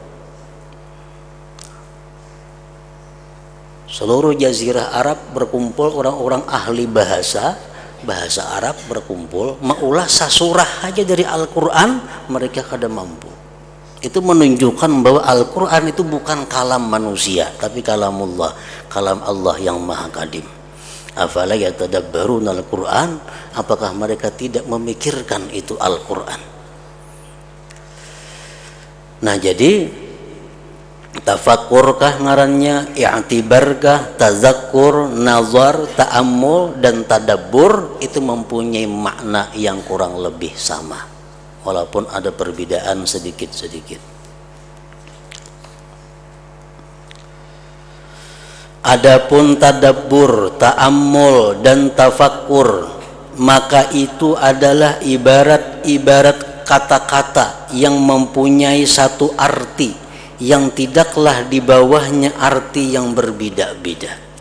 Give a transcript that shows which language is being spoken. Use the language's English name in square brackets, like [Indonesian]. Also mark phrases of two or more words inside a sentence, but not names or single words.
[Banjar] Seluruh jazirah Arab berkumpul orang-orang ahli bahasa Arab berkumpul mengulah sasurah aja dari Al-Quran, mereka kada mampu. [Indonesian] Itu menunjukkan bahwa Al-Quran itu bukan kalam manusia, tapi kalamullah, kalam Allah yang maha kadim. [Arabic] أفلا يتدبرون القرآن, [Indonesian] apakah mereka tidak memikirkan itu Al-Qur'an? [Banjar] Nah, jadi tafakkurkah ngarannya, i'tibarkah, tazakkur, [Indonesian] nazar, ta'ammul dan tadabbur itu mempunyai makna yang kurang lebih sama, walaupun ada perbedaan sedikit-sedikit. Adapun tadabbur, ta'ammul dan tafakkur, maka itu adalah ibarat kata-kata yang mempunyai satu arti yang tidaklah di bawahnya arti yang berbeda-beda.